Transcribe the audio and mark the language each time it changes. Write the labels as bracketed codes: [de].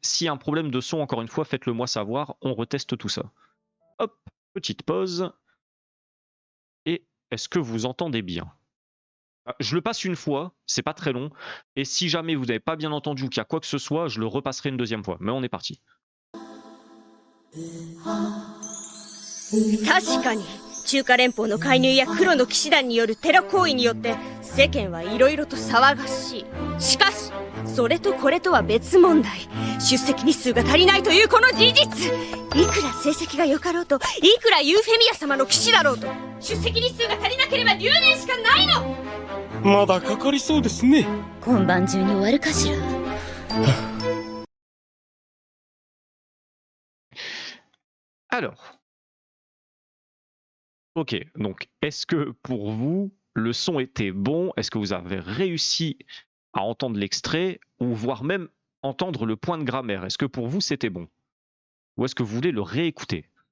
[fr] S'il y a un problème de son, encore une fois, faites-le moi savoir, on reteste tout ça. Hop, petite pause. Et est-ce que vous entendez bien ? Je le passe une fois, c'est pas très long, et si jamais vous n'avez pas bien entendu ou qu'il y a quoi que ce soit, je le repasserai une deuxième fois. Mais on est parti. [ja] 確かに中華連邦の介入や黒の騎士団によるテロ行為によって世間はいろいろと騒がしい。しかしそれとこれとは別問題。出席日数が足りないというこの事実。いくら成績が良かろうと、いくらユーフェミア様の騎士だろうと、出席日数が足りなければ留年しかないの。まだかかりそうですね。今晩中に終わるかしら。 [fr] Alors, ok, donc est-ce que pour vous, le son était bon? Est-ce que vous avez réussi à entendre l'extrait ou voire même entendre le point de grammaire? Est-ce que pour vous, c'était bon? Ou est-ce que vous voulez le réécouter?